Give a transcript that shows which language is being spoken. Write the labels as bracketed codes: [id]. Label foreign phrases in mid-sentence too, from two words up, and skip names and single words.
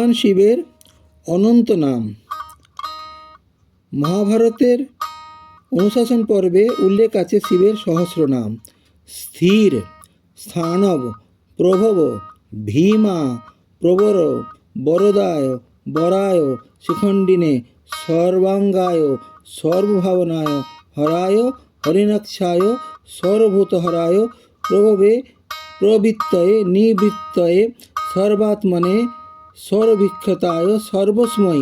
[bn] শিবের অনন্ত নাম। মহাভারতের অনুশাসন পর্বে উল্লেখ আছে শিবের সহস্র নাম। [sa] স্থির, স্থানব, প্রভব, ভীমা, প্রবর, বরদায়, বরায়, শিখণ্ডিনে, সর্বাঙ্গায়, সর্বভাবনায়, হরায়, হরিণাক্ষায়, সর্বভূতহরায়, প্রভবে, প্রবৃত্তয়ে, নিবৃত্তয়ে, সর্বাত্মনে, সর্ববিখ্যাতায়, সর্বস্ময়ী,